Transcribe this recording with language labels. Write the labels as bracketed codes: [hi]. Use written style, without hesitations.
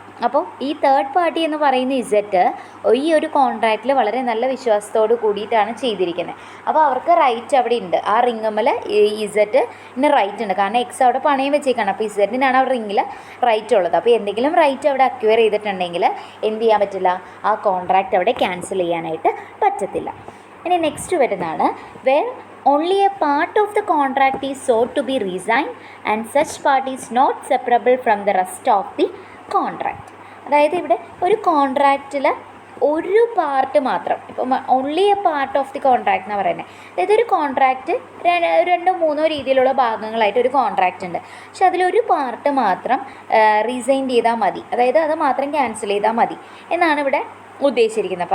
[ml] അപ്പോൾ ഈ third party എന്ന് പറയുന്ന ഇസറ്റ് ഈ ഒരു കോൺട്രാക്റ്റിൽ വളരെ നല്ല വിശ്വാസത്തോട് കൂടിയിട്ടാണ് ചെയ്തിരിക്കുന്നത്. അപ്പോൾ അവർക്ക് റൈറ്റ് അവിടെ ഉണ്ട്. ആ റിങ്ങമ്മൽ ഇസറ്റിന് റൈറ്റ് ഉണ്ട്. കാരണം എക്സ് അവിടെ പണയം വെച്ചേക്കാണ്. അപ്പോൾ ഇസറ്റിനാണ് ആ റിങ്ങിൽ റൈറ്റ് ഉള്ളത്. അപ്പോൾ എന്തെങ്കിലും റൈറ്റ് അവിടെ അക്വയർ ചെയ്തിട്ടുണ്ടെങ്കിൽ എന്ത് ചെയ്യാൻ പറ്റില്ല, ആ കോൺട്രാക്റ്റ് അവിടെ ക്യാൻസൽ ചെയ്യാനായിട്ട് പറ്റത്തില്ല. ഇനി നെക്സ്റ്റ് വരുന്നതാണ് [en] Where only a part of the contract is sought to be resigned and such part is not separable from the rest of the contract. [ml] അതായത് ഇവിടെ ഒരു കോൺട്രാക്റ്റിൽ ഒരു പാർട്ട് മാത്രം, ഇപ്പം [en] only a part of the contract [ml] എന്ന് പറയുന്നത്. അതായത് ഒരു കോൺട്രാക്റ്റ് രണ്ടോ മൂന്നോ രീതിയിലുള്ള ഭാഗങ്ങളായിട്ട് ഒരു കോൺട്രാക്റ്റ് ഉണ്ട്. പക്ഷെ അതിലൊരു പാർട്ട് മാത്രം റീസൈൻ ചെയ്താൽ മതി, അതായത് അത് മാത്രം ക്യാൻസൽ ചെയ്താൽ മതി എന്നാണ് ഇവിടെ ഉദ്ദേശിച്ചിരിക്കുന്നത്.